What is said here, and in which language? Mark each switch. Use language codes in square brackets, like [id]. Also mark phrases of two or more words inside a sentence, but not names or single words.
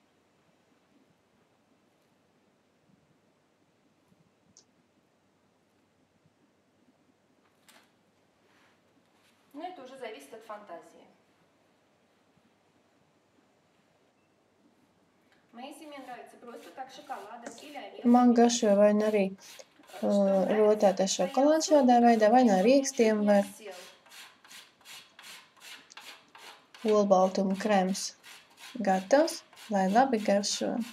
[ru] Но это уже зависит от фантазии. Если мне нравится просто так шоколадом или орехом. [lv] Man garšo vai nu arī rotēta šokolāde šādā veidā, vai no riekstiem var. Olbaltuma krēms gatavs, lai labi garšo.